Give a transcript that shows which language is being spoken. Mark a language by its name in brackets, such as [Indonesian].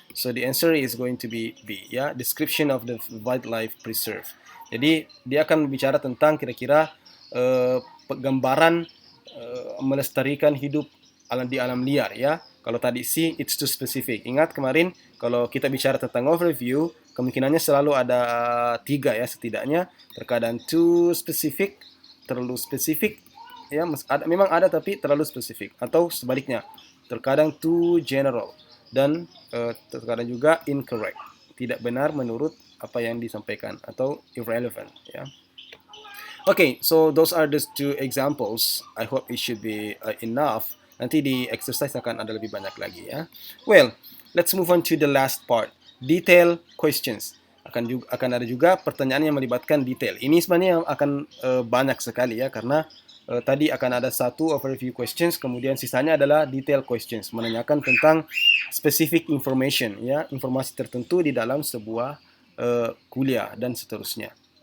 [English] So the answer is going to be B, ya, description of the wildlife preserve. [Indonesian] Jadi dia akan bicara tentang kira-kira gambaran melestarikan hidup di alam liar, ya. Kalau tadi C, [English] it's too specific. [Indonesian] Ingat kemarin kalau kita bicara tentang overview, kemungkinannya selalu ada 3, ya, setidaknya. Terkadang [English] too specific, [Indonesian] terlalu spesifik, ya, memang ada tapi terlalu spesifik, atau sebaliknya, terkadang [English] too general, [Indonesian] dan terkadang juga incorrect, tidak benar menurut apa yang disampaikan, atau irrelevant, ya. [English] Okay, so those are the 2 examples. I hope it should be enough. [Indonesian] Nanti di exercise akan ada lebih banyak lagi, ya. [English] Well, let's move on to the last part, detail questions. [Indonesian] Akan ada juga pertanyaan yang melibatkan detail. Ini sebenarnya akan banyak sekali, ya, karena tadi akan ada 1 overview questions, kemudian sisanya adalah detail questions, menanyakan tentang specific information, ya, informasi tertentu di dalam sebuah kuliah dan seterusnya.